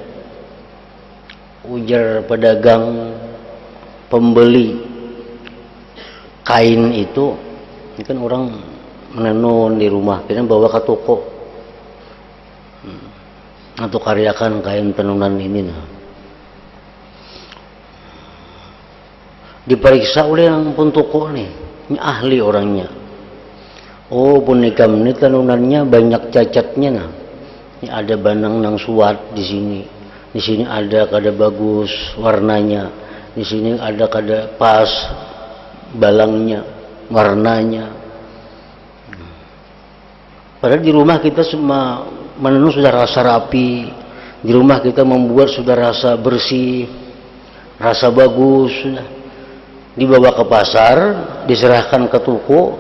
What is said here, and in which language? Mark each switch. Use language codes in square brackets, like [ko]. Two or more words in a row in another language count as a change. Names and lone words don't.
[id] Ujar pedagang pembeli kain itu, ini kan orang menenun di rumah, kita bawa ke toko untuk karyakan kain tenunan ini. Diperiksa oleh yang pun toko nih, ini ahli orangnya. [bjn] Oh, punika ini tenunannya banyak cacatnya nah. Ini ada banang nang suat di sini. Di sini ada kada bagus warnanya. Di sini ada kada pas balangnya, warnanya. Padahal di rumah kita semua menenun sudah rasa rapi. Di rumah kita membuat sudah rasa bersih, rasa bagus sudah. Dibawa ke pasar, diserahkan ke toko.